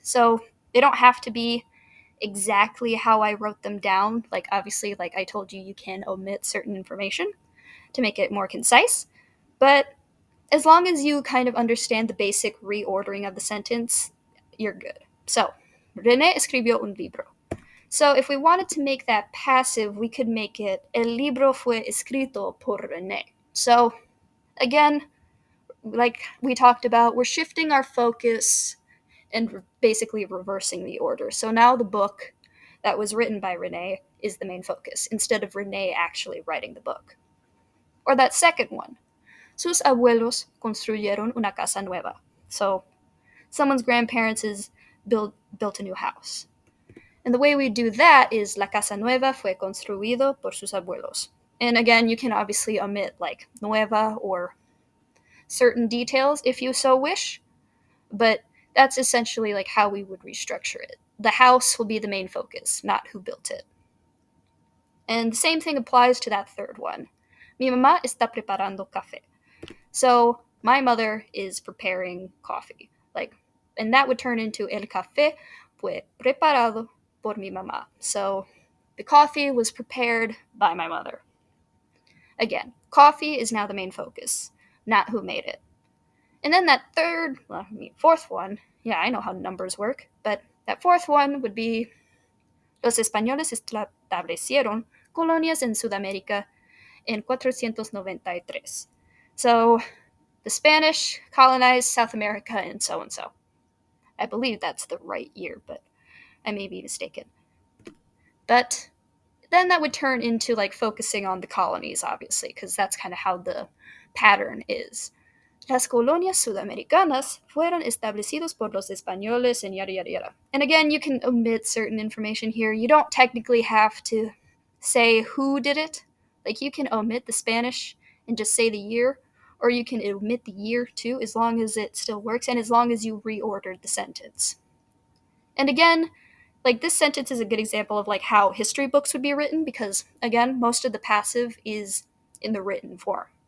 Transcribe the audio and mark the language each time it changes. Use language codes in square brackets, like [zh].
[en] So, they don't have to be exactly how I wrote them down. Like, obviously, like I told you, you can omit certain information to make it more concise. But as long as you kind of understand the basic reordering of the sentence, you're good. So, [es] René escribió un libro. [en] So, if we wanted to make that passive, we could make it [es] El libro fue escrito por René. [en] So, again, like we talked about, we're shifting our focus and basically reversing the order. So now the book that was written by René is the main focus instead of René actually writing the book. Or that second one, [es] sus abuelos construyeron una casa nueva. [en] So someone's grandparents is built a new house. And the way we do that is [es] la casa nueva fue construido por sus abuelos. [en] And again, you can obviously omit like nueva or certain details if you so wish, but that's essentially like how we would restructure it. The house will be the main focus, not who built it. And the same thing applies to that third one. [es] Mi mamá está preparando café. [en] So my mother is preparing coffee. Like, and that would turn into [es] el café fue preparado por mi mamá. [en] So the coffee was prepared by my mother. Again, coffee is now the main focus, not who made it. And then that fourth one, yeah, I know how numbers work, but that fourth one would be [es] Los españoles establecieron colonias en Sudamérica en 493. [en] So the Spanish colonized South America and so and so. I believe that's the right year, but I may be mistaken. But then that would turn into like focusing on the colonies, obviously, because that's kind of how the pattern is. [es] Las colonias sudamericanas fueron establecidos por los españoles [en] and yada yada yada. And again, you can omit certain information here. You don't technically have to say who did it. Like, you can omit the Spanish and just say the year, or you can omit the year too, as long as it still works and as long as you reordered the sentence. And again, like, this sentence is a good example of like how history books would be written, because again, most of the passive is in the written form.